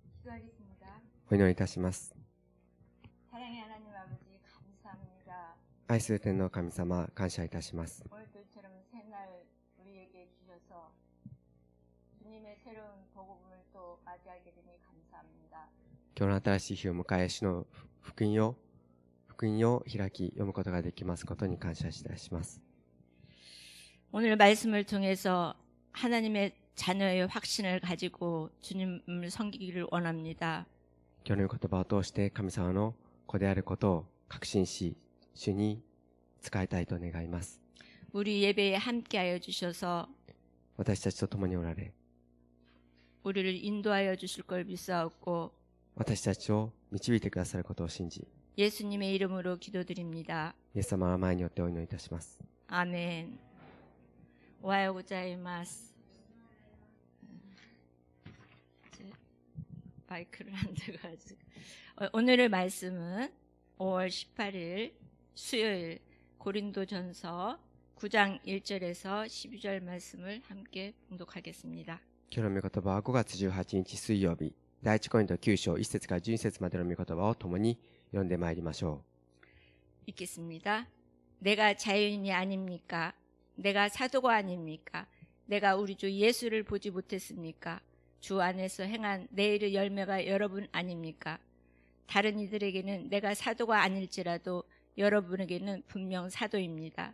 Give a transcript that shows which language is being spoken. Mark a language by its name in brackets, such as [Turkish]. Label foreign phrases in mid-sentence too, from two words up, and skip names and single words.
[Korean] 기도하겠습니다. [Japanese] お祈りいたします。 [Korean] 사랑의 하나님 아버지 감사합니다. [Japanese] 愛する天の神様、感謝いたします。 [Korean] 오늘도 이처럼 새날 우리에게 주셔서 주님의 새로운 복음을 또 맞이하게 되니 감사합니다. [Japanese] 今日の新しい日を迎え、主の福音を開き読むことができますことに感謝いたします。 [Korean] 오늘 말씀을 통해서 하나님의 자녀의 확신을 가지고 주님을 섬기기를 원합니다. [Japanese] 今日の言葉を通して神様の子であることを確信し、主に仕えたいと願います。 [Korean] 우리 예배에 함께하여 주셔서 [Japanese] 私たちと共におられ、 [Korean] 우리를 인도하여 주실 걸 믿사옵고 [Japanese] 私たちを導いてくださることを信じ、 [Korean] 예수님의 이름으로 기도드립니다. [Japanese] イエス様の前によってお祈りいたします。 아멘. おはよう ございます. [Korean] 마이크를 안 들어가지고. 오늘의 말씀은 5월 18일 수요일 고린도전서 9장 1절에서 12절 말씀을 함께 봉독하겠습니다. [Japanese] 今日の御言葉は5月18日水曜日、第一コリント9章1節から12節までの御言葉を共に読んでまいりましょ [Korean] 읽겠습니다. 내가 자유인이 아닙니까? 내가 사도가 아닙니까? 내가 우리 주 예수를 보지 못했습니까? 주 안에서 행한 내 일의 열매가 여러분 아닙니까? 다른 이들에게는 내가 사도가 아닐지라도 여러분에게는 분명 사도입니다.